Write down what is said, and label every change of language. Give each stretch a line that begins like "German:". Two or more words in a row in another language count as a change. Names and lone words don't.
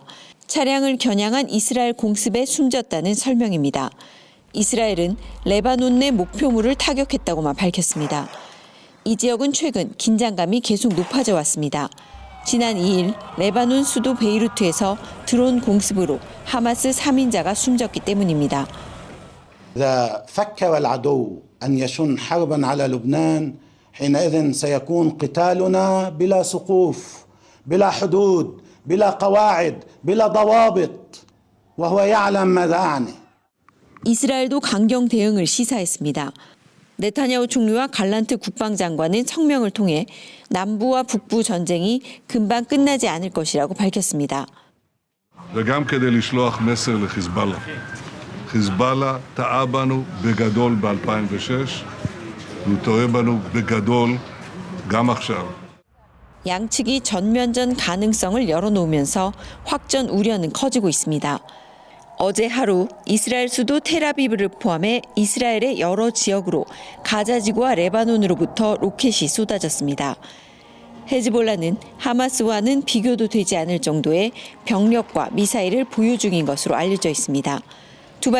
Korean: 차량을 겨냥한 이스라엘 공습에 숨졌다는 설명입니다. 이스라엘은 레바논 내 목표물을 타격했다고만 밝혔습니다. 이 지역은 최근 긴장감이 계속 높아져 왔습니다. 지난 2일 레바논 수도 베이루트에서 드론 공습으로 하마스 3인자가 숨졌기 때문입니다.
Arabic: إذا فكر العدو أن يشن حربا على لبنان حينئذ سيكون قتالنا بلا سقوف بلا حدود بلا قواعد بلا ضوابط وهو يعلم ماذا أعني.
Korean: 이스라엘도 강경 대응을 시사했습니다. 네타냐후 총리와 갈란트 국방장관은 성명을 통해 남부와 북부 전쟁이 금방 끝나지 않을 것이라고 밝혔습니다.
Hebrew: וגם כדי לשלוח מסר לחיזבאללה. חיזבאללה טעה בנו בגדול ב-2006, והוא טועה בנו בגדול גם עכשיו.
Korean: 양측이 전면전 가능성을 열어놓으면서 확전 우려는 커지고 있습니다. 어제 하루 이스라엘 수도 텔아비브를 포함해 이스라엘의 여러 지역으로 가자지구와 레바논으로부터 로켓이 쏟아졌습니다. 헤즈볼라는 하마스와는 비교도 되지 않을 정도의 병력과 미사일을 보유 중인 것으로 알려져 있습니다.